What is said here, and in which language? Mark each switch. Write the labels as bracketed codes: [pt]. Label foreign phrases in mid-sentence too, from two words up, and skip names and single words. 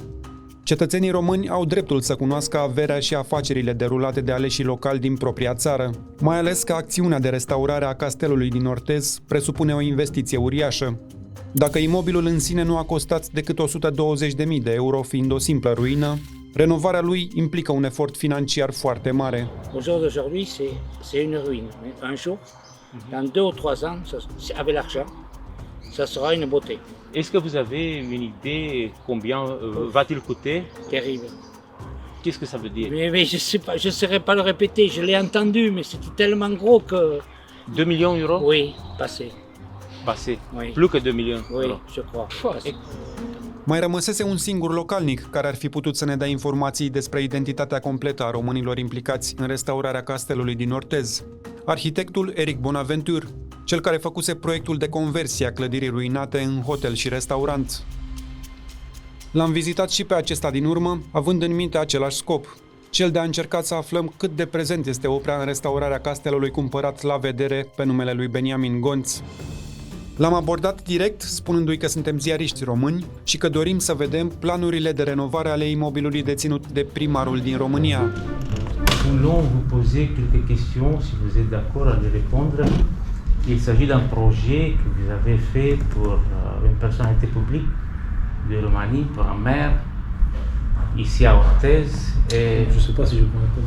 [ro] Cetățenii români au dreptul să cunoască averea și afacerile derulate de aleșii locali din propria țară, mai ales că acțiunea de restaurare a castelului din Orthez presupune o investiție uriașă. Dacă imobilul în sine nu a costat decât 120.000 de euro, fiind o simplă ruină, renovarea lui implică un efort financiar foarte mare. [fr] Au jour d'aujourd'hui, c'est une ruine. Un jour, dans 2 ou 3 ans, avec l'argent, ça sera une beauté. Est-ce que vous avez une idée combien va-t-il coûter? Terrible. Qu'est-ce que ça veut dire? Mais je sais pas, je ne saurais pas le répéter, je l'ai entendu, mais c'était tellement gros que... 2 millions d'euros? Oui, passé. Passé? Oui. Plus que 2 millions? Oui, alors. je crois. [ro] Mai rămăsese un singur localnic care ar fi putut să ne dea informații despre identitatea completă a românilor implicați în restaurarea castelului din Orthez. Arhitectul Eric Bonaventure, cel care făcuse proiectul de conversie a clădirii ruinate în hotel și restaurant. L-am vizitat și pe acesta din urmă, având în minte același scop, cel de a încerca să aflăm cât de prezent este Oprea în restaurarea castelului cumpărat la vedere pe numele lui Beniamin Gonț. L-am abordat direct, spunându-i că suntem ziariști români și că dorim să vedem planurile de renovare ale imobilului deținut de primarul din România. [fr] Voulons vous poser quelques questions, si vous êtes d'accord à les répondre. Il s'agit d'un projet que vous avez fait pour une personnalité publique de Roumanie, pour un maire, ici à Orthez. Et... Je ne sais pas si je peux répondre.